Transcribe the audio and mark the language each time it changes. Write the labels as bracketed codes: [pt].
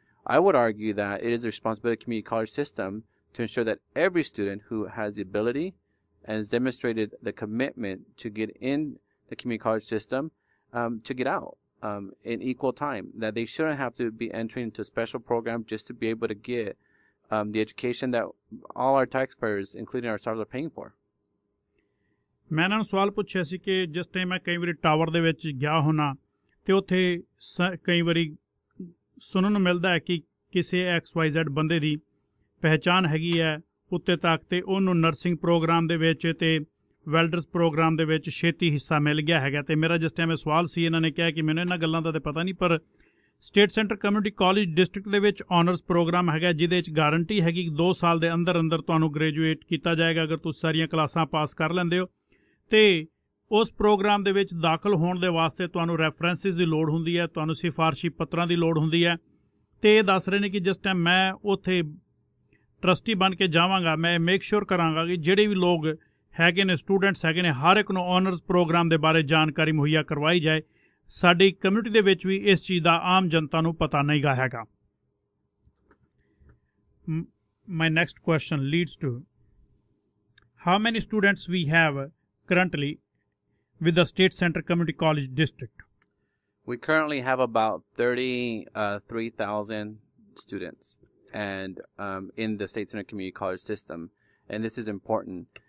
[en] I would argue that it is the responsibility of the community college system to ensure that every student who has the ability and has demonstrated the commitment to get in the community college system to get out in equal time, that they shouldn't have to be entering into a special program just to be able to get the education that all our taxpayers, including ourselves, are paying for. [pa] ਮੈਂ ਇਹਨਾਂ ਨੂੰ ਸਵਾਲ ਪੁੱਛਿਆ ਸੀ ਕਿ ਜਿਸ time ਮੈਂ ਕਈ ਵਾਰੀ ਟਾਵਰ ਦੇ ਵਿੱਚ ਗਿਆ ਹੋਣਾ ਤੇ ਉੱਥੇ ਕਈ ਵਾਰੀ ਸੁਣਨ ਨੂੰ ਮਿਲਦਾ ਹੈ ਕਿ ਕਿਸੇ XYZ ਬੰਦੇ ਦੀ ਪਹਿਚਾਣ ਹੈਗੀ ਹੈ ਉੱਤੇ ਤੱਕ, ਤੇ ਉਹਨੂੰ ਨਰਸਿੰਗ ਪ੍ਰੋਗਰਾਮ ਦੇ ਵਿੱਚ ਤੇ ਵੈਲਡਰਸ ਪ੍ਰੋਗਰਾਮ ਦੇ ਵਿੱਚ ਛੇਤੀ ਹਿੱਸਾ ਮਿਲ ਗਿਆ ਹੈਗਾ। ਤੇ ਮੇਰਾ ਜਿਸ ਟਾਈਮ ਇਹ ਸਵਾਲ ਸੀ, ਇਹਨਾਂ ਨੇ ਕਿਹਾ ਕਿ ਮੈਨੂੰ ਇਹਨਾਂ ਗੱਲਾਂ ਦਾ ਤਾਂ ਪਤਾ ਨਹੀਂ, ਪਰ state centre community college district ਦੇ ਵਿੱਚ ਆਨਰਸ ਪ੍ਰੋਗਰਾਮ ਹੈਗਾ ਜਿਹਦੇ ਵਿੱਚ ਗਾਰੰਟੀ ਹੈਗੀ ਕਿ 2 ਸਾਲ ਦੇ ਅੰਦਰ ਅੰਦਰ ਤੁਹਾਨੂੰ ਗ੍ਰੈਜੂਏਟ ਕੀਤਾ ਜਾਏਗਾ ਅਗਰ ਤੁਸੀਂ ਸਾਰੀਆਂ ਕਲਾਸਾਂ ਪਾਸ ਕਰ ਲੈਂਦੇ ਹੋ। ਤੇ ਉਸ ਪ੍ਰੋਗਰਾਮ ਦੇ ਵਿੱਚ ਦਾਖਲ ਹੋਣ ਦੇ ਵਾਸਤੇ ਤੁਹਾਨੂੰ ਰੈਫਰੈਂਸਿਸ ਦੀ ਲੋੜ ਹੁੰਦੀ ਹੈ, ਤੁਹਾਨੂੰ ਸਿਫਾਰਸ਼ੀ ਪੱਤਰਾਂ ਦੀ ਲੋੜ ਹੁੰਦੀ ਹੈ। ਤੇ ਇਹ ਦੱਸ ਰਹੇ ਨੇ ਕਿ ਜਿਸ ਟਾਈਮ ਮੈਂ ਉੱਥੇ ਟਰਸਟੀ ਬਣ ਕੇ ਜਾਵਾਂਗਾ, ਮੈਂ ਮੇਕ ਸ਼ੋਰ ਕਰਾਂਗਾ ਕਿ ਜਿਹੜੇ ਵੀ ਲੋਕ ਹੈਗੇ ਨੇ, ਸਟੂਡੈਂਟਸ ਹੈਗੇ ਨੇ, ਹਰ ਇੱਕ ਨੂੰ ਆਨਰਸ ਪ੍ਰੋਗਰਾਮ ਦੇ ਬਾਰੇ ਜਾਣਕਾਰੀ ਮੁਹੱਈਆ ਕਰਵਾਈ ਜਾਏ। ਸਾਡੀ ਕਮਿਊਨਿਟੀ ਦੇ ਵਿੱਚ ਵੀ ਇਸ ਚੀਜ਼ ਦਾ ਆਮ ਜਨਤਾ ਨੂੰ ਪਤਾ ਨਹੀਂ ਗਾ ਹੈਗਾ। [en] My next question leads to how many students we have currently with the State Center Community College District? We currently have about 33,000 students and in the State Center Community College system. And this is important.